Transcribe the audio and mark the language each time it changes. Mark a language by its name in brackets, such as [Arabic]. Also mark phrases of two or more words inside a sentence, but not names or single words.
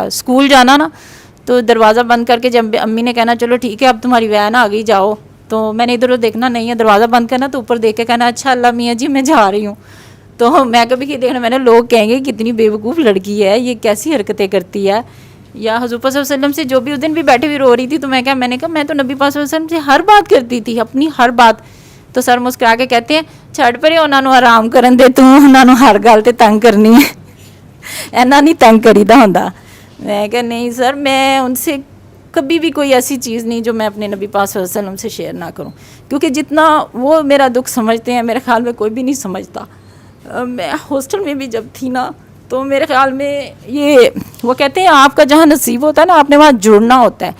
[Urdu] اسکول جانا نا تو دروازہ بند کر کے جب امی نے کہنا چلو ٹھیک ہے اب تمہاری وین آ گئی جاؤ، تو میں نے ادھر دیکھنا نہیں ہے، دروازہ بند کرنا تو اوپر دیکھ کے کہنا اچھا اللہ میاں جی میں جا رہی ہوں. تو میں کبھی کہ دیکھنا میں نے لوگ کہیں گے کتنی بیوقوف لڑکی ہے یہ کیسی حرکتیں کرتی ہے. یا حضور پاک [Arabic] صلی اللہ علیہ وسلم [Urdu] سے جو بھی اس دن بھی بیٹھے ہوئی رو رہی تھی تو میں نے کہا میں تو نبی پاک [Arabic] صلی اللہ علیہ وسلم [Urdu] سے ہر بات کرتی تھی اپنی ہر بات. تو سر مسکرا کے کہتے ہیں [Punjabi] چھڑ پرے انہاں نوں آرام کرن دے، تو انہاں نوں ہر گل تے تنگ کرنی ہے، اینا نہیں تنگ کریدا ہوندا. [Urdu] میں کہ نہیں سر میں ان سے کبھی بھی کوئی ایسی چیز نہیں جو میں اپنے نبی پاک [Arabic] صلی اللہ علیہ وسلم [Urdu] سے شیئر نہ کروں، کیونکہ جتنا وہ میرا دکھ سمجھتے ہیں میرے خیال میں کوئی بھی نہیں سمجھتا. میں ہاسٹل میں بھی جب تھی نا تو میرے خیال میں یہ وہ کہتے ہیں آپ کا جہاں نصیب ہوتا ہے نا آپ نے وہاں جڑنا ہوتا ہے.